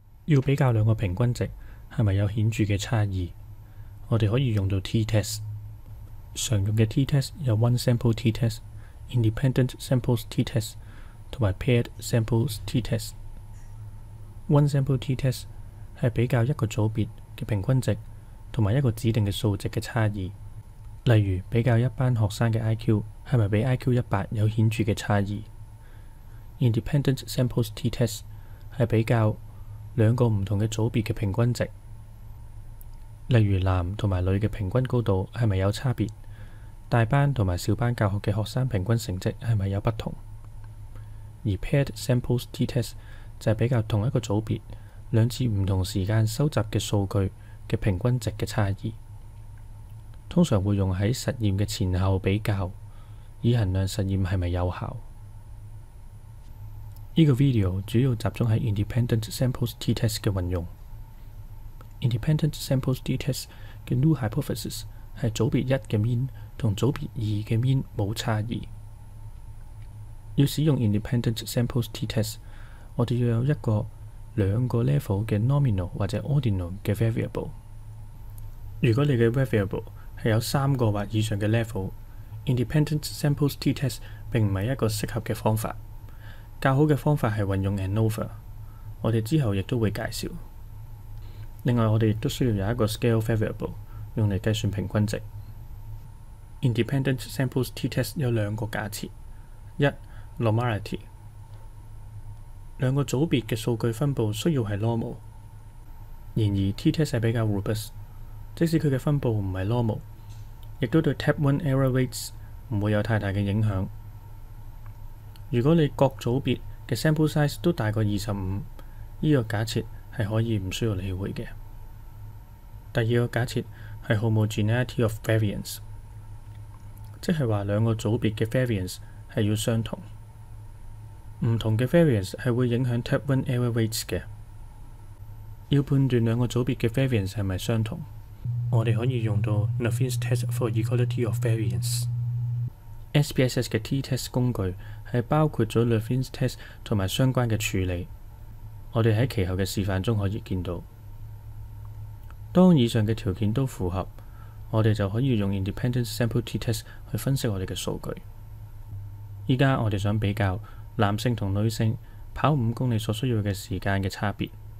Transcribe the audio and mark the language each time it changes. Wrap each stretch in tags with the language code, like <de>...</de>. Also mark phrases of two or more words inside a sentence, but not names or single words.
<yue>要比較兩個平均值係咪有顯著嘅差異，我哋可以用到 t-test。常用嘅 t-test 有</yue> <en>one sample t-test、 independent samples t-test</en> <yue>同埋</yue> <en>paired samples t-test。 one sample t-test</en> <yue>係比較一個組別嘅平均值同埋一個指定嘅數值嘅差異，例如比較一班學生嘅 IQ 係咪比 IQ100有顯著嘅差異。</yue> <en>Independent samples t-test</en> <yue>係比較兩個唔同嘅組別嘅平均值，例如男同埋女嘅平均高度係咪有差別，大班同埋小班教學嘅學生平均成績係咪有不同。而</yue> <en>paired samples t-test</en> <yue>就係比較同一個組別兩次唔同時間收集嘅數據嘅平均值嘅差異，通常會用喺實驗嘅前後比較，以衡量實驗係咪有效。呢個 video 主要集中喺</yue> <en>independent samples t-test</en> <yue>嘅運用。</yue> <en>independent samples t-test</en> <yue>嘅</yue> <en>null hypothesis</en> <yue>係組別1嘅 mean 同組別2嘅 mean 冇差異。要使用</yue> <en>independent samples t-test，</en> <yue>我哋要有兩個 level 嘅 nominal 或者 ordinal 嘅 variable。如果你嘅 variable 係有3個或以上嘅 level，</yue> <en>independent samples t-test</en> <yue>並唔係一個適合嘅方法。較好嘅方法係運用 ANOVA， 我哋之後亦都會介紹。另外，我哋亦都需要有一個</yue> <en>scale variable</en> <yue>用嚟計算平均值。</yue> <en>Independent samples t-test</en> <yue>有兩個假設：一 normality， 兩個組別嘅數據分佈需要係 normal。然而 t-test 係比較 robust， 即使佢嘅分佈唔係 normal， 亦都對</yue> <en>type 1 error rates</en> <yue>唔會有太大嘅影響。如果你各組別嘅</yue> <en>sample size</en> <yue>都大過25，呢個假設係可以唔需要理會嘅。第二個假設係</yue> <en>homogeneity of variance，</en> <yue>即係話兩個組別嘅 variance 係要相同。唔同嘅 variance 係會影響</yue> <en>type 1 error rates</en> <yue>嘅。要判斷兩個組別嘅 variance 係咪相同，我哋可以用到</yue> <en>Levene's test for equality of variance。</en> <yue>SPSS 嘅 t-test 工具係包括咗</yue> <en>Levene's test</en> <yue>同埋相關嘅處理，我哋喺其後嘅示範中可以見到。當以上嘅條件都符合，我哋就可以用</yue> <en>independent sample t-test</en> <yue>去分析我哋嘅數據。依家我哋想比較男性同女性跑5公里所需要嘅時間嘅差別。</yue>